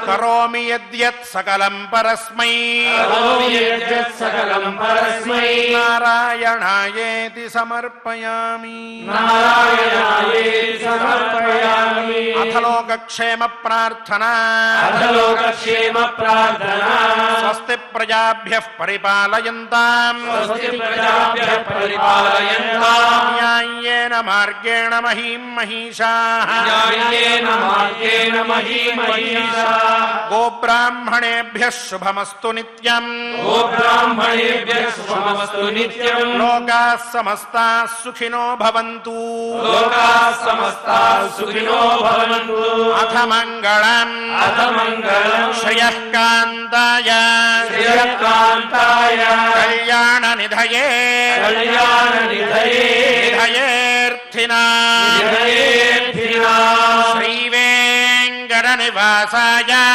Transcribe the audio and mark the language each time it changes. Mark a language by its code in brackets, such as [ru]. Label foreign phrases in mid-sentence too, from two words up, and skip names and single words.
[sa] కరోమి యద్యత్ సకలం పరస్మై కరోమి యద్యత్ సకలం పరస్మై నారాయణాయేతి సమర్పయామి. నారాయణాయేతి సమర్పయామి. అథ లోకక్షేమ ప్రార్థన. అథ లోకక్షేమ ప్రార్థన. స్వస్తి ప్రజాభ్యః పరిపాలయంతాం స్వస్తి ప్రజాభ్యః పరిపాలయంతాం న్యాయేన మార్గేణ మహీం మహిషాః న్యాయేన మార్గేణ మహీమహీషాః గోబ్రాహ్మణేభ్యః శుభమస్తు నిత్యం. గోబ్రాహ్మణేభ్యః శుభమస్తు నిత్యం. లోకాः సమస్తాः సుఖినో భవంతు. లోకాः సమస్తాः సుఖినో భవంతు. అథ మంగళం. అథ మంగళం. శ్రియః కాంతాయ శ్రియకాంతాయ కళ్యాణ నిధయే కళ్యాణ నిధయే నిధయేర్థినాం నిధయేర్థినాం శ్రీవేంకట నివాసాయ